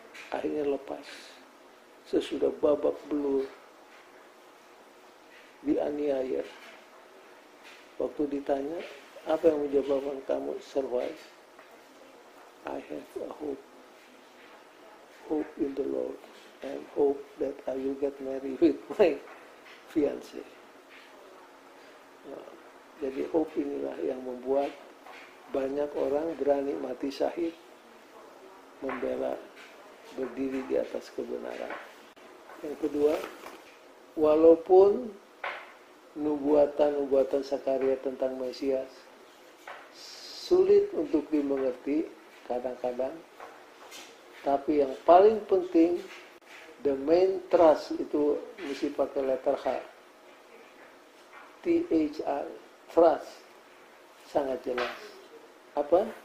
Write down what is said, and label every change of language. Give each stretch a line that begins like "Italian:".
Indonesian: Akhirnya lepas. Sesudah babak belur, dianiaya. Waktu ditanya, apa yang menyebabkan kamu survive?
English: I have a hope. Hope in the Lord. And hope that I will get married with my fiancé.
Indonesian: Nah, jadi hope inilah yang membuat banyak orang berani mati syahid, membela, berdiri di atas kebenaran. Yang kedua, walaupun nubuatan Sakaria tentang Mesias sulit untuk dimengerti kadang-kadang, tapi yang paling penting,
English: the main trust
Indonesian: itu mesti pakai letter H, THR, trust, sangat jelas. Apa?